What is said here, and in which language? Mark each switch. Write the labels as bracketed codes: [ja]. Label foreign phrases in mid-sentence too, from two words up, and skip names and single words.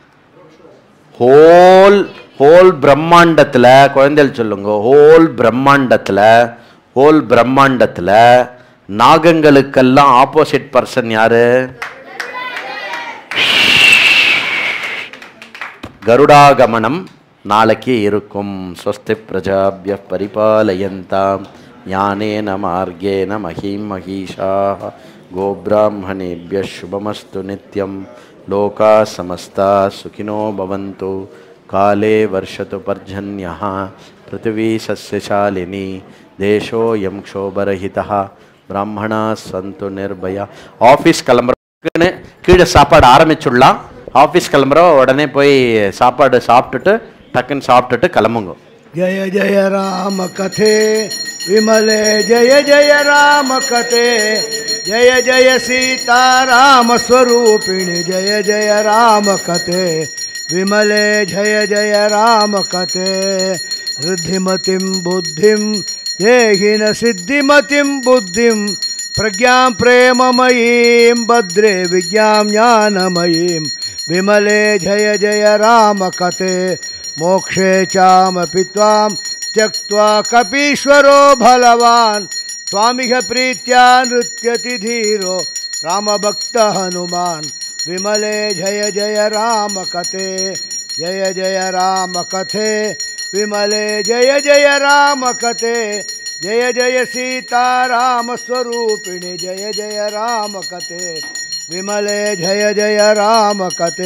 [ta] ஹோல் பிரம்மாண்டத்தில், குழந்தைகள் சொல்லுங்க, ஹோல் பிரம்மாண்டத்தில் நாகங்களுக்கெல்லாம் [en] opposite person [ta] யாரு? கருடாகமனம் நாளைக்கு இருக்கும். [sa] स्वस्ति प्रजाभ्यः परिपालयन्ताम् ज्ञानेन मार्गेण महीं महीशाः கோப்ராஹ்மணேभ्यः शुभमस्तु नित्यं लोकाः समस्ताः सुखिनो भवन्तु काले वर्षतु पर्जन्यः पृथिवी सस्यशालिनी देशोऽयं क्षोभरहितः ब्राह्मणाः सन्तु निर्भया. [ta] ஆஃபீஸ் கிளம்புறதுக்குன்னு கீழே சாப்பாடு ஆரம்பிச்சுடலாம். ஆஃபீஸ் கிளம்புற உடனே போய் சாப்பாடு சாப்பிட்டுட்டு டக்குன்னு சாப்பிட்டுட்டு கிளம்புங்க. [sa] जय जय राम कथे विमले, जय जय राम कथे, जय जय सीता राम स्वरूपिणी, जय जय राम कथे विमले, जय जय राम कथे. ऋद्धिमतिं बुद्धिं देहि न सिद्धिमतिं बुद्धिं, प्रज्ञां प्रेममयीं भद्रे विज्ञां ज्ञानमयीं, विमले जय जय राम कथे. मोक्षे चामपि त्वां त्यक्त्वा कपीश्वरो बलवान्, त्वामिह प्रीत्या नृत्यति धीरो रामभक्त हनुमान्, विमले जय जय राम कथे, जय जय राम कथे विमले, जय जय राम कथे, जय जय सीता राम स्वरूपिणी, जय जय राम कथे विमले, जय जय राम कथे.